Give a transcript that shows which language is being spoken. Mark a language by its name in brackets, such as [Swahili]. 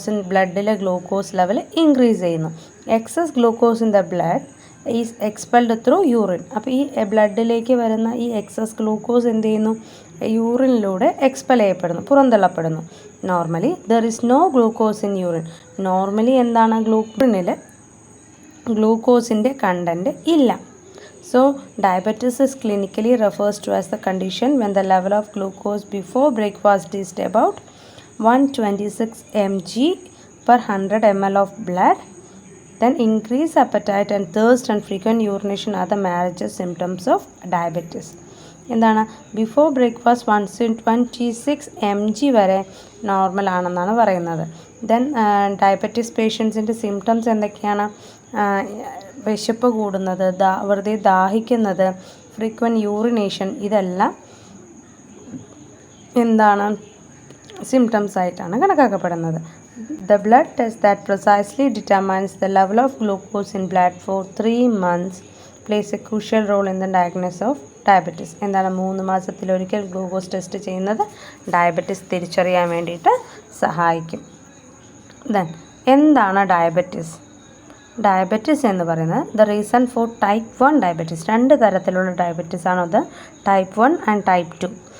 [Malayalam] ബ്ലഡിലെ glucose level increase ചെയ്യുന്നു. [English] Excess glucose in the blood is expelled through urine. [Malayalam] അപ്പോൾ ഈ ബ്ലഡിലേക്ക് വരുന്ന ഈ എക്സസ് ഗ്ലൂക്കോസ് എന്ത് ചെയ്യുന്നു? യൂറിനിലൂടെ എക്സ്പെൽ ചെയ്യപ്പെടുന്നു, പുറന്തള്ളപ്പെടുന്നു. [English] Normally there is no glucose in urine. [Malayalam] Normally എന്താണ്? യൂറിനിൽ ഗ്ലൂക്കോസിൻ്റെ കണ്ടൻറ്റ് ഇല്ല. [English] So, diabetes is clinically refers to as the condition when the level of glucose before breakfast is about 126 mg/100 ml of blood Then increased appetite and thirst and frequent urination are the major symptoms of diabetes. [Malayalam] എന്താണ് before breakfast 126 mg വരെ normal ആണെന്നാണ് പറയുന്നത്. Then diabetes പേഷ്യൻസിൻ്റെ symptoms എന്തൊക്കെയാണ്? വിശപ്പ് കൂടുന്നത്, വെറുതെ ദാഹിക്കുന്നത്, frequent urination, ഇതെല്ലാം എന്താണ് സിംറ്റംസ് ആയിട്ടാണ് കണക്കാക്കപ്പെടുന്നത്. [English] The blood test that precisely determines the level of glucose in blood for 3 months plays a crucial role in the diagnosis of diabetes. [Malayalam] എന്താണ് 3 മാസത്തിലൊരിക്കൽ ഗ്ലൂക്കോസ് ടെസ്റ്റ് ചെയ്യുന്നത് ഡയബറ്റിസ് തിരിച്ചറിയാൻ വേണ്ടിയിട്ട് സഹായിക്കും. ദെൻ എന്താണ് ഡയബറ്റിസ്? ഡയബറ്റിസ് എന്ന് പറയുന്നത് [English] The reason for type 1 diabetes. [Malayalam] 2 തരത്തിലുള്ള ഡയബറ്റിസ് ആണ് അത്, ടൈപ്പ് 1 ആൻഡ് ടൈപ്പ് 2.